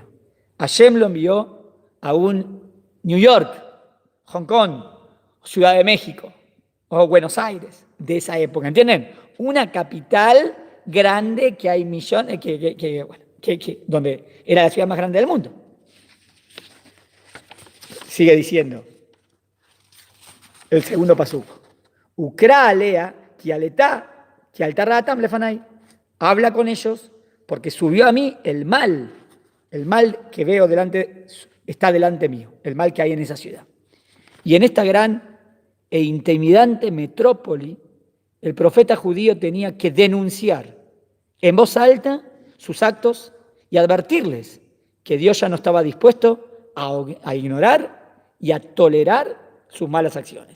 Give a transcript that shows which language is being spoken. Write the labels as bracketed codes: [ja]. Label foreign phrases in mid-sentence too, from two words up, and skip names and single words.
[es] Hashem lo envió a un New York, Hong Kong, Ciudad de México o Buenos Aires de esa época, ¿entienden? Una capital grande que hay millones, donde era la ciudad más grande del mundo. Sigue diciendo el segundo pasuco. [he] וקרא עליה כי עלתה כי עלתה רעתם לפני. [es] Habla con ellos porque subió a mí el mal que veo delante, está delante mío, el mal que hay en esa ciudad. Y en esta gran e intimidante metrópoli, el profeta judío tenía que denunciar en voz alta sus actos y advertirles que Dios ya no estaba dispuesto a ignorar y a tolerar sus malas acciones.